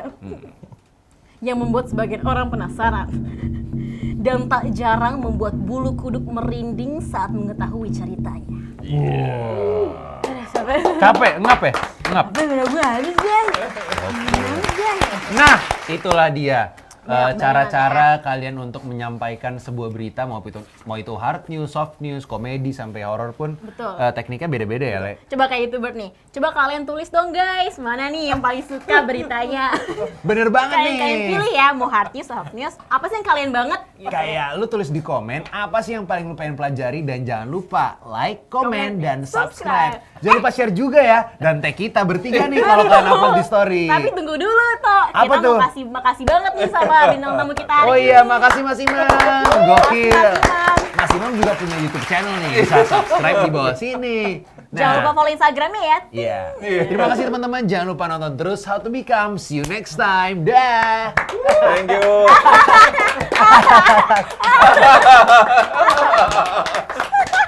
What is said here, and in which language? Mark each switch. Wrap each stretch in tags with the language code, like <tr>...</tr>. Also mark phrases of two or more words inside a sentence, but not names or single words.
<id>Yang membuat sebagian orang penasaran dan tak jarang membuat bulu kuduk merinding saat mengetahui ceritanya. Capek, ngap. Bener-bener habis guys. Nah, itulah dia. Cara-cara kalian untuk menyampaikan sebuah berita, mau itu</id> <en>hard news, soft news,</en> <id>komedi sampai horor pun. Betul. Tekniknya beda-beda ya, Le. Coba kayak YouTuber nih. Coba kalian tulis dong guys, mana nih yang paling suka beritanya. Bener banget nih. Kalian pilih ya, mau</id> <en>hard news, soft news,</en> <id>apa sih yang kalian banget? Gitu. Kayak lu tulis di komen apa sih yang paling lu pengen pelajari, dan jangan lupa like, komen, dan subscribe. Jangan lupa share juga ya, dan tag kita bertiga nih kalau kalian upload di story. Tapi tunggu dulu toh. Apa Kita tuh? mau makasih banget nih sama bintang tamu kita hari Oh ini. iya, makasih Mas Imam. Gokil. Mas Imam. Mas Imam juga punya</id> <en>YouTube channel</en> <id>nih, bisa subscribe di bawah sini. Jangan lupa follow Instagramnya ya. Iya. Terima kasih teman-teman. Jangan lupa nonton terus How to Become.</id> <en>See you next time.</en> <id>Dah.</id> <en>Thank you.</en>